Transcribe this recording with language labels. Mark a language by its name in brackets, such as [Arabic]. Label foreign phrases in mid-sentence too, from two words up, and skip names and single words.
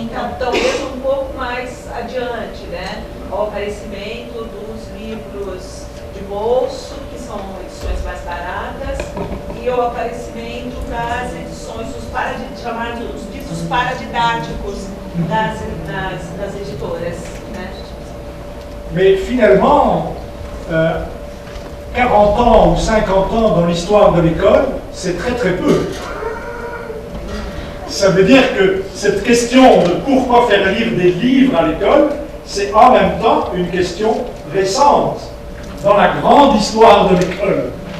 [Portuguese] Então, talvez um pouco mais adiante, né? O aparecimento dos livros de bolso, que são edições mais baratas, e o aparecimento das edições, os ditos paradidáticos das editoras. Né? [French] Mais finalement, 40 ans ou 50 ans dans l'histoire de l'école, c'est très très peu. Ça veut dire que cette question de pourquoi faire lire des livres à l'école, c'est en même temps une question récente dans la grande histoire de l'école.